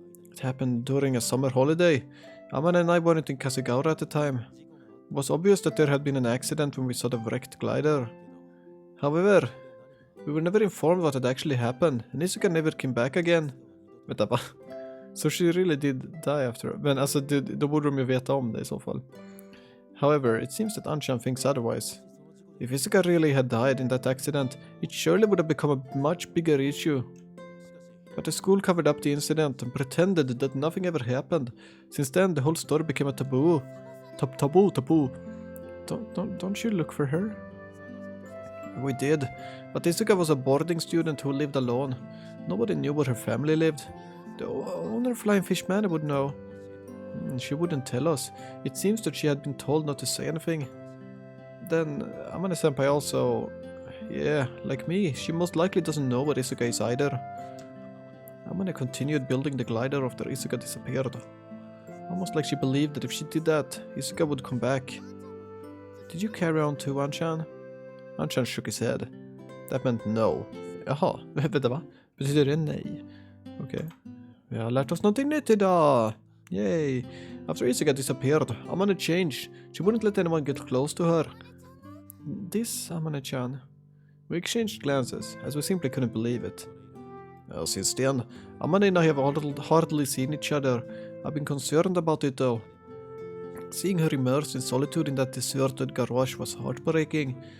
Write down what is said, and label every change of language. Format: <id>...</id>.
<en>It happened during a summer holiday. Amane and I weren't in Kasugaura at the time. It was obvious that there had been an accident when we saw the wrecked glider. However, we were never informed what had actually happened, and Isuka never came back again.</en> <sv>Vänta, va?</sv> <en>So she really did die after...</en> <sv>Men alltså, då borde de ju veta om det I så fall.</sv> <en>However, it seems that Anchan thinks otherwise. If Isuka really had died in that accident, it surely would have become a much bigger issue. But the school covered up the incident and pretended that nothing ever happened. Since then, the whole story became a taboo. Taboo. Don't you look for her? We did, but Isuka was a boarding student who lived alone. Nobody knew where her family lived. The owner of Flying Fish Manor would know. She wouldn't tell us. It seems that she had been told not to say anything. Then, Amane-senpai also... Yeah, like me, she most likely doesn't know where Isuka is either. Amane continued building the glider after Isuka disappeared. Almost like she believed that if she did that, Isuka would come back. Did you carry on too, Anchan? Anchan shook his head. That meant no.</en> <sv>Jaha, vänta va? Betyder det nej? Okej. Vi har lärt oss någonting nytt idag! Yay!</sv> <en>After Isuka disappeared, Amane changed. She wouldn't let anyone get close to her. This Amane-chan. We exchanged glances, as we simply couldn't believe it. Well, since then, Amane and I have hardly seen each other. I've been concerned about it though. Seeing her immersed in solitude in that deserted garage was heartbreaking.</en>